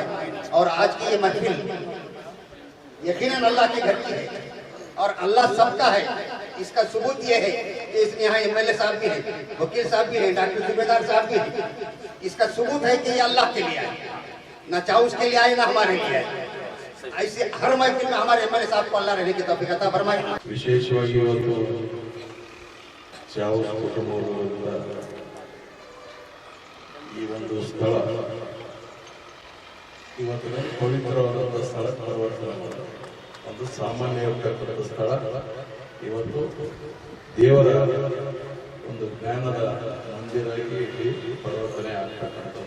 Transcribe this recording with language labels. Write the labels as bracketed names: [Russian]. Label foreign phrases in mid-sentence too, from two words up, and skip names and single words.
[Hindi] और आज की ये महफिल यकीनन अल्लाह के घर की है और अल्लाह सबका है। इसका सबूत ये है कि इसमें यहाँ एमएलए साहब भी हैं, वकील साहब भी हैं, डॉक्टर सूबेदार साहब भी हैं। इसका सबूत है कि ये अल्लाह के लिए आए, ना चाउस के लिए आए ना हमारे लिए आए। ऐसे हर महफिल में हमारे एमएलए साहब को अल्लाह रहने की तौफीक अता फरमाए। [Kannada] ವಿಶೇಷವಾಗಿ ಇವತ್ತು ಚಾವುಸ್ ಕುಟುಂಬದ ಈ ಒಂದು ಸ್ಥಳ ಇವತ್ತಿನ ಪವಿತ್ರವಾದ ಸ್ಥಳ ಪರಿವರ್ತನೆ ಒಂದು ಸಾಮಾನ್ಯವಾದ ಸ್ಥಳ. ಇವತ್ತು ದೇವರ ಒಂದು ಜ್ಞಾನದ ಮಂದಿರಾಗಿ ಪರಿವರ್ತನೆ ಆಗ್ತಕ್ಕಂಥದ್ದು.